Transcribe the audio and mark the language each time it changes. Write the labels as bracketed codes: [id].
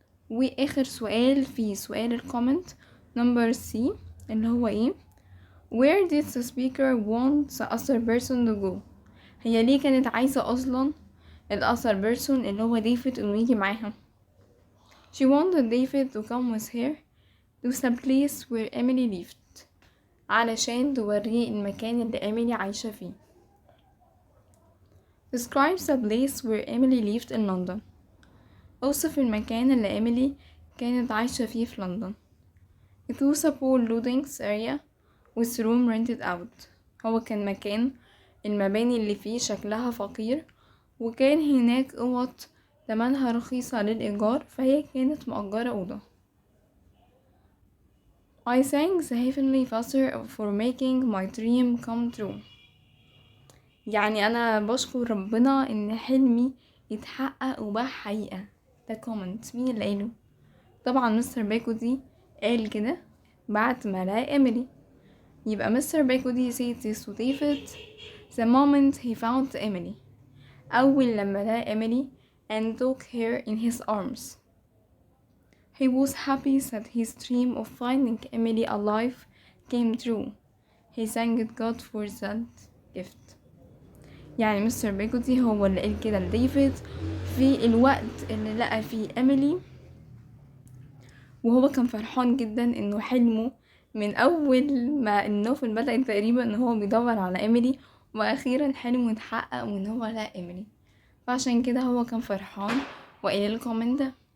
[ar] واخر سؤال في سؤال الكومنت نمبر سي اللي هو ايه؟ [en] Where did the speaker want the other person to go؟ [ar] هي ليه كانت عايزة اصلا الأثر بيرسون اللي هو ديفيد انه يجي معاها؟ [en] She wanted David to come with her to the place where Emily lived [ar] علشان توريه المكان اللي إيميلي عايشة فيه. [en] Describe the place where Emily lived in London. [ar] أوصف المكان اللي إيميلي كانت عايشة فيه في لندن. [en] It was a poor lodgings area with room rented out. [ar] هو كان مكان المباني اللي فيه شكلها فقير وكان هناك أوض تمنها رخيصة للإيجار، فهي كانت مؤجرة أوضة. [en] I thank the Heavenly Father for making my dream come true. [ar] يعني أنا بشكر ربنا إن حلمي يتحقق وبقى حقيقة. ده كومنت مين اللي قاله؟ طبعا مستر بيجوتي قال كده بعد ما لقى إيميلي. يبقى مستر بيجوتي [en] said this to David the moment he found Emily. [ar] أول لما لقى إيميلي [en] and took her in his arms. He was happy that his dream of finding Emily alive came true. He thanked God for that gift. [ar] يعني مستر بيجوتي هو اللي قال كده لديفيد في الوقت اللي لقى فيه إيميلي، وهو كان فرحان جدا انه حلمه من اول ما النوفل بدأ تقريبا ان هو بيدور على إيميلي، واخيرا حلمه اتحقق وان هو لقى إيميلي، فعشان كده هو كان فرحان وقال الكومنت ده.